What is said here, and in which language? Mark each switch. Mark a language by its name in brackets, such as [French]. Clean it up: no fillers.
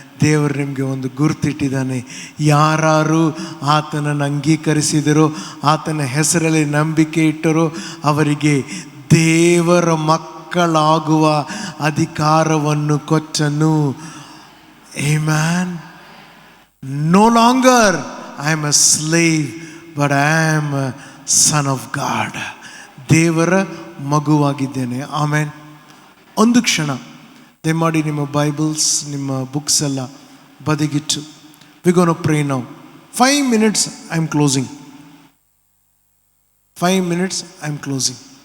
[Kannada] ದೇವರು ನಿಮಗೆ ಒಂದು ಗುರುತಿಟ್ಟಿದ್ದಾನೆ. ಯಾರು ಆತನನ್ನು ಅಂಗೀಕರಿಸಿದರೋ, ಆತನ ಹೆಸರಲ್ಲಿ ನಂಬಿಕೆ ಇಟ್ಟರೋ ಅವರಿಗೆ ದೇವರ ಮಕ್ಕಳಾಗುವ ಅಧಿಕಾರವನ್ನು ಕೊಟ್ಟನು. [English] Amen. No longer I am a slave, but I am a son of God. [Kannada] ದೇವರ ಮಗುವಾಗಿದ್ದೇನೆ. ಆಮೇನ್. ಒಂದು ಕ್ಷಣ ದಯಮಾಡಿ ನಿಮ್ಮ ಬೈಬಲ್ಸ್, ನಿಮ್ಮ ಬುಕ್ಸ್ ಎಲ್ಲ ಬದಿಗಿಟ್ಟು [English] We gonna pray now. 5 minutes I am closing. 5 minutes I am closing.